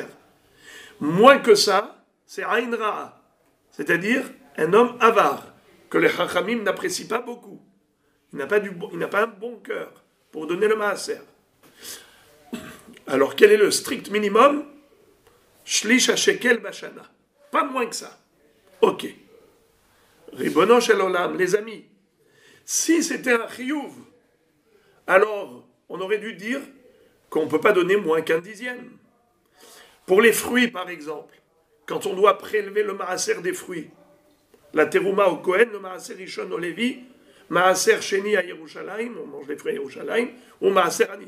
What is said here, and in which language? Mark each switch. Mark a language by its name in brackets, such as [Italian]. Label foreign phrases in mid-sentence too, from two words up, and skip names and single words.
[French] Moins que ça, c'est [Hebrew] עין רעה, [French] c'est-à-dire un homme avare, que les Chachamim n'apprécient pas beaucoup. Il n'a pas un bon cœur pour donner le maaser. Alors, quel est le strict minimum? [Hebrew] שליש שקל בשנה. [French] Pas moins que ça. Ok. [Hebrew] רבונו של עולם, [French] les amis. Si c'était un chiyuv, alors on aurait dû dire qu'on ne peut pas donner moins qu'un dixième. Pour les fruits, par exemple, quand on doit prélever le maaser des fruits, la terouma au Kohen, le [Hebrew] מעשר ראשון [French] au Lévi, [Hebrew] מעשר שני [French] à Yerushalayim, on mange les fruits à Yerushalayim, ou [Hebrew] מעשר עני.